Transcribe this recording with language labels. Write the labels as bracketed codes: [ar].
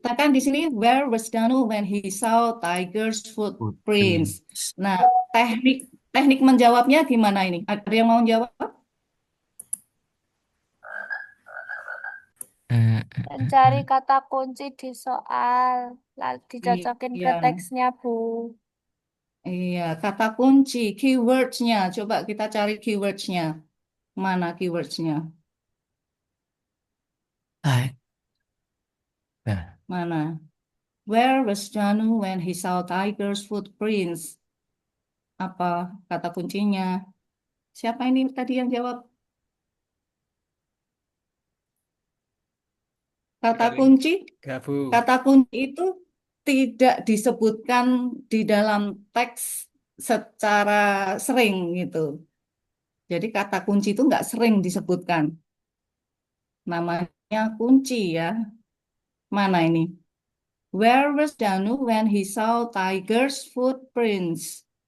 [id] Kan di sini [en] where was Danu when he saw tiger's footprints. [id] Nah, teknik teknik menjawabnya gimana ini? Ada yang mau jawab? Mencari kata kunci di soal, lalu dicocokin ke Iya, teksnya, Bu. iya. Kata kunci, keywordsnya. Coba kita cari keywordsnya. Mana keywordsnya? Baik. Nah, Mana? [en] Where was Danu when he saw tiger's footprints? [id] Apa kata kuncinya? Siapa ini tadi yang jawab? Kata kunci, Gabu. kata kunci itu tidak disebutkan di dalam teks secara sering gitu. Jadi kata kunci itu nggak sering disebutkan. Namanya kunci ya. Mana ini? [en] Where was Danu when he saw tiger's footprints?